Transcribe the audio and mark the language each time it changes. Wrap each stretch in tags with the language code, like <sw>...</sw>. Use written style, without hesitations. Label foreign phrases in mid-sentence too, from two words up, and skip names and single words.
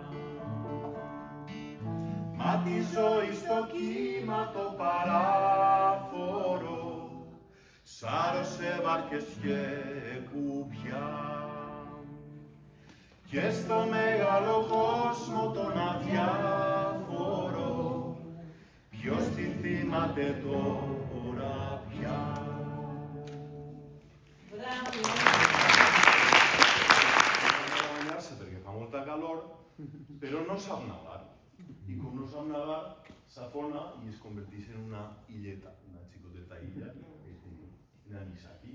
<el>Μα τη ζωή στο κύμα το παράφορο σάρωσε βάρκες και κουπιά και στο μεγάλο κόσμο τον αδιάφορο ποιος τη θυμάται τώρα πια.</el> <ca>Perché fa molta calor, però no sap nadar. I com no sap nadar, s'afona i es converteix en una illeta, una xicoteta illa, en Anisaki.</ca>